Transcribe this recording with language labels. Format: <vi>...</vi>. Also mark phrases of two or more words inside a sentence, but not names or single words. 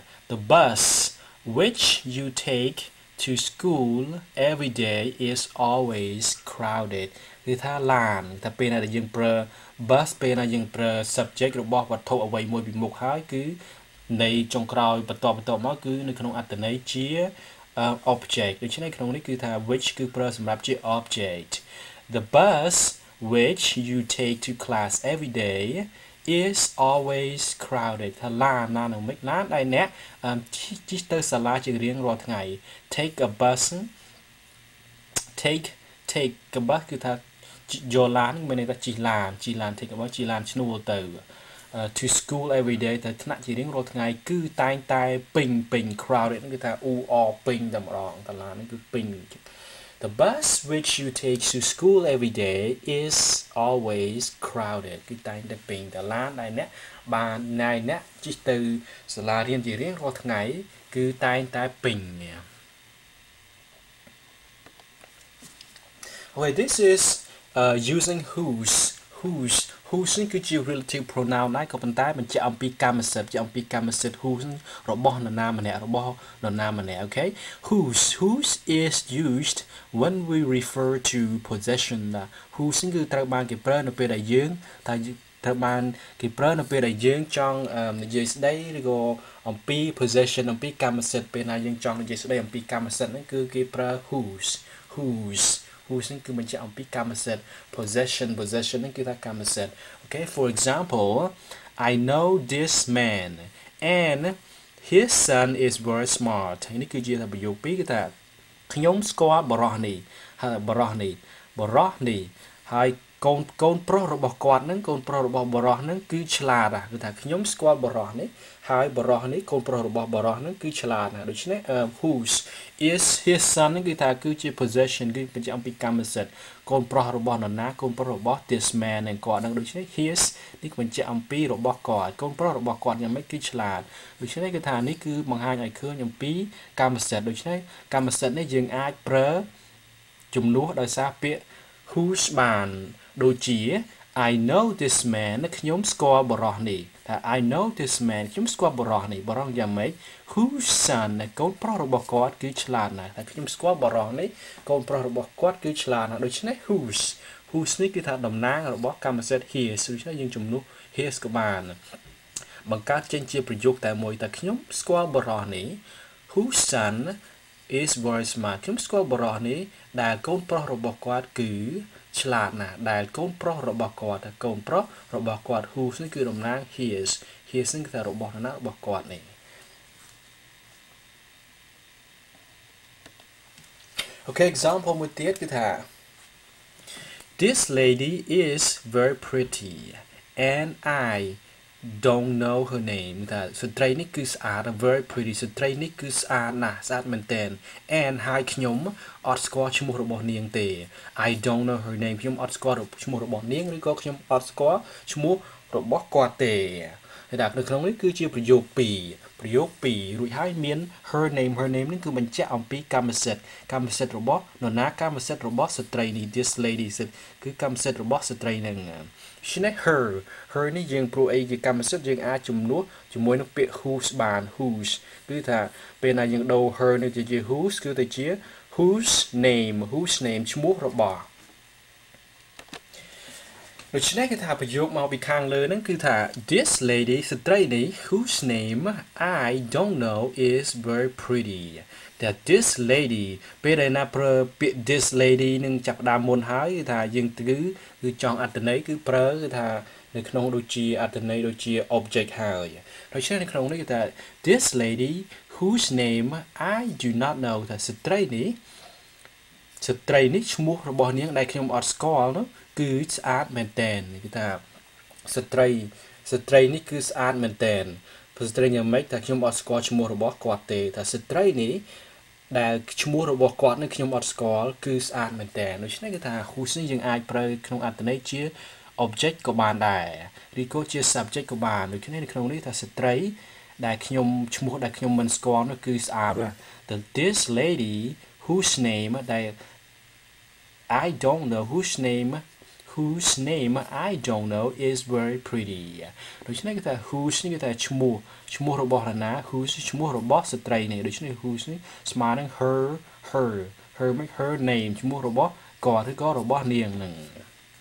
<en>The bus which you take to school every day is always crowded.</en> <km>គឺថាឡានតែពេលណាដែលយើងប្រើ bus ពេលណាយើងប្រើ subject របស់វត្ថុអ្វីមួយពីមុខហើយគឺនៃចុងក្រោយបន្តមកគឺនៅក្នុងអត្ថន័យជា object ដូច្នេះក្នុងនេះគឺថា which គឺប្រើសម្រាប់ជា object.</km> <en>The bus which you take to class every day is always crowded</en> <km>ថាឡានណានឹងមិនឡានដែលអ្នកជិះទៅសាលាជារៀងរាល់ថ្ងៃ</km> <en>take a bus take a bus គឺ</en> <km>ថាយកឡានមានន័យថាជិះឡាន</km> <en>take a bus</en> <km>ជិះឡានឈ្នួលទៅ</km> <en>to school every day</en> <km>ទៅថ្នាក់ជារៀងរាល់ថ្ងៃគឺតែងតែពេញ crowded គឺថាពេញតែម្ដងតាឡាននេះគឺពេញ</km> <en>The bus which you take to school every day is always crowded</en> <km>គឺតែងតែពេញតាឡានដែលអ្នកបានអ្នកជិះទៅសាលារៀនជារៀងរាល់ថ្ងៃគឺតែងតែពេញ</km> <en>Okay, this is using whose</en> <km>នេះគឺជា</km> <en>relative pronoun</en> <km>ដែរក៏ប៉ុន្តែបញ្ជាក់អំពីកម្មសិទ្ធិ</km> <en>whose</en> <km>របស់នរណាម្នាក់</km> <en>Okay, whose is used when we refer to possession.</en> <km>whose គឺត្រូវបានគេប្រើនៅពេលដែលយើងត្រូវបានគេប្រើនៅពេលដែលយើងចង់និយាយស្ដីឬក៏អំពី possession អំពីកម្មសិទ្ធិពេលណាយើងចង់និយាយស្ដីអំពីកម្មសិទ្ធិហ្នឹងគឺគេប្រើ whose ហ្នឹងគឺបញ្ជាក់អំពីកម្មសិទ្ធិ possession ហ្នឹងគឺថាកម្មសិទ្ធិ</km> <en>Okay, for example, I know this man and his son is very smart</en> <km>នេះគឺជាប្រយោគពីរគឺថាខ្ញុំស្គាល់បរិសនេះ ហើយកូនប្រុសរបស់គាត់ហ្នឹងកូនប្រុសរបស់បរិសហ្នឹងគឺឆ្លាតគឺថាខ្ញុំស្គាល់បរិសនេះហើយបរិសនេះកូនប្រុសរបស់បរិសហ្នឹងគឺឆ្លាតដូច្នេះ</km> <en>whose is his son</en> <km>ហ្នឹងគឺថាគឺជា possession គឺបញ្ជាក់អំពីកម្មសិទ្ធិកូនប្រុសរបស់នរណាកូនប្រុស របស់</km> <en>this man</en> <km>នឹងគាត់ហ្នឹងដូច្នេះ his នេះបញ្ជាក់អំពីរបស់គាត់កូនប្រុសរបស់គាត់យ៉ាងម៉េចគឺឆ្លាតដូច្នេះគឺថានេះគឺបង្ហាញឲ្យឃើញអំពីកម្មសិទ្ធិដូច្នេះកម្មសិទ្ធិនេះយើងអាចប្រើជំ នួសដោយសារពាក្យ whose បានដូចជា</km> <en>I know this man</en> <km>ខ្ញុំស្គាល់បរិសនេះថា</km> <en>I know this man</en> <km>ខ្ញុំស្គាល់បរិសនេះបរិសយ៉ាងម៉េ ច</km> <en>whose son</en> <km>កូនប្រុសរបស់គាត់គឺឆ្លាតណាស់តែខ្ញុំស្គាល់បរិសនេះកូនប្រុសរបស់គាត់គឺឆ្លាតណាស់ ដូច្នេះ whose នេះគឺថាតំណាងរបស់កម្មសិទ្ធិ his ដូច្នេះយើងជំនួស his ក៏បានបង្កើតចេញជាប្រយោគតែមួយតែខ្ញុំស្គាល់បរិសនេះ</km> <en>whose son is very smart</en> <km>ខ្ញុំស្គាល់បរិសនេះដែលកូនប្រុសរបស់គាត់គឺឆ្លាតណាស់ដែលកូនប្រុសរបស់គាត់តែកូនប្រុសរបស់គាត់ whose នេះគឺតំណាង his នេះគឺថារបស់ណារបស់គាត់នេះ</km> <en>Okay, example</en> <km>មួយទៀតគឺថា</km> <en>This lady is very pretty and I don't know her name</en> <km>ថាស្ត្រីនេះគឺស្អាត</km> <en>very pretty</en> <km>ស្ត្រីនេះគឺស្អាតណាស់ស្អាតមែនទែន</km> <en>and</en> <km>ហើយខ្ញុំអត់ស្គាល់ឈ្មោះរបស់នាងទេ</km> <en>I don't know her name</en> <km>ខ្ញុំអត់ស្គាល់ឈ្មោះរបស់នាងឬក៏ខ្ញុំអត់ស្គាល់ឈ្មោះរបស់ គាត់ទេហើយដល់នៅក្នុងនេះគឺជាប្រយោគ2រួចហើយមាន</km> <en>her name</en> <km>នេះគឺបញ្ជាក់អំពីកម្មសិទ្ធិរបស់នរណាកម្មសិទ្ធិរបស់ស្ត្រីនេះ</km> <en>this lady</en> <km>គឺកម្មសិទ្ធិរបស់ស្ត្រីនឹងឆ្នេះ her នេះយើងព្រោះអីជាកម្មសិទ្ធិយើងអាចជំនួសជាមួយនឹងពាក្យ whose បាន whose គឺថាពេលណាយើងដូរ her នេះទៅជា whose គឺទៅជា</km> <en>whose name</en> <km>ឈ្មោះរបស់ ដូច្នេះគេថាប្រយោគមកពីខាងលើហ្នឹងគឺថា</km> <en>this lady</en> <km>ស្ត្រីនេះ</km> <en>whose name I don't know is very pretty that this lady</en> <km>ពេលដែលណាប្រើពាក្យ</km> <en>this lady</en> <km>នឹងចាប់ផ្ដើមមុនហើយគឺថាយើងគឺចង់អត្ថន័យគឺប្រើ គឺថានៅក្នុងដូចជាអត្ថន័យដូចជា object ហើយដូច្នេះនៅក្នុងនេះគឺថា</km> <en>this lady whose name I do not know</en> <km>ថាស្ត្រីនេះឈ្មោះរបស់នាងដែលខ្ញុំអត់ស្គាល់នោះគឺ ស្អាតមែនតែនគឺថាស្ត្រីនេះគឺស្អាតមែនតែនស្ត្រីយ៉ាងម៉េចថាខ្ញុំអត់ស្គាល់ឈ្មោះរបស់គាត់ទេថាស្ត្រីនេះដែលឈ្មោះ របស់គាត់នេះខ្ញុំអត់ស្គាល់គឺស្អាតមែនតែនដូច្នេះគឺថា whose នេះយើងអាចប្រើក្នុងអត្ថន័យ ជា object ក៏បានដែរឬក៏ជា subject ក៏បានដូច្នេះនៅក្នុងនេះថាស្ត្រីដែលខ្ញុំឈ្មោះដែលខ្ញុំមិនស្គាល់នោះគឺស្អាត</km> <en>this lady whose name</en> <km>ដែល</km> <en>I don't know whose name I don't know is very pretty</en> <km>ដូច្នេះគឺថា whose នេះគឺថាឈ្មោះរបស់នរណា whose ឈ្មោះរបស់ស្ត្រីនេះដូច្នេះ whose នេះស្មើនឹង</km> <en>her name</en> <km>ឈ្មោះរបស់គាត់ឬក៏របស់នាងនឹង</km>